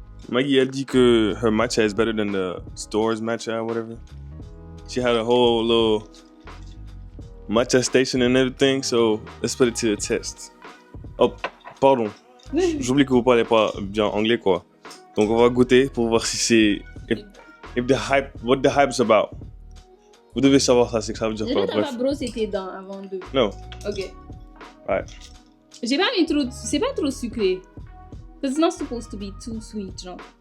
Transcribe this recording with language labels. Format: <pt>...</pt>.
<fr>Maggie a dit que</fr> <en>her matcha is better than the store's matcha or whatever. She had a whole little matcha station and everything, so let's put it to the test.</en> <fr>Oh, pardon. J'oublie que vous parlez pas bien anglais, quoi. Donc on va goûter pour voir si c'est...</fr> <en>If the hype... What the hype's about.</en> <fr>Vous devez savoir ça, c'est que ça veut dire quoi. Déjà, t'as pas brossé tes dents avant de...</fr> <en>No. Ok. Ouais.</en> <fr>J'ai pas mis trop... C'est pas trop sucré.</fr> <en>It's not supposed to be too sweet, genre.</en>